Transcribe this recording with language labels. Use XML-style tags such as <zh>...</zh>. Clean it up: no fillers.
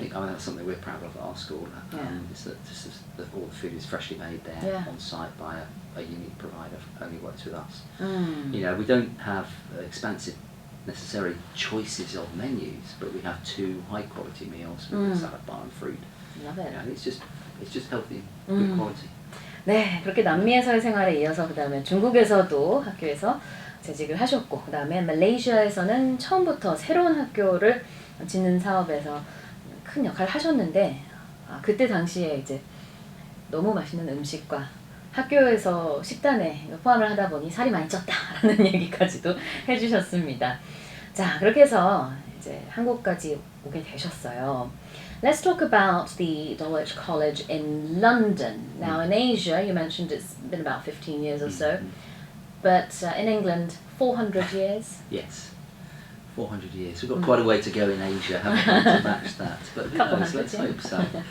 <en>think that's something we're proud of at our school. Is that all the food is freshly made there on site by a unique provider who only works with us. We don't have expansive necessary choices of menus, but we have 2 high quality meals with a salad bar and fruit. Love it. It's just healthy, good quality.</en> <ko>네, 그렇게 남미에서의 생활에 이어서 그 다음에 중국에서도 학교에서 재직을 하셨고, 그 다음에 말레이시아에서는 처음부터 새로운 학교를 짓는 사업에서 큰 역할을 하셨는데, 그때 당시에 이제 너무 맛있는 음식과 학교에서 식단에 포함을 하다 보니 살이 많이 쪘다라는 얘기까지도 해주셨습니다. 자, 그렇게 해서 이제 한국까지 오게 되셨어요.</ko> <en>Let's talk about the Dulwich College in London. Now in Asia, you mentioned it's been about 15 years or so, but in England, 400 years? Yes, 400 years. We've got quite a way to go in Asia, haven't we, to match that? But let's hope so.</en>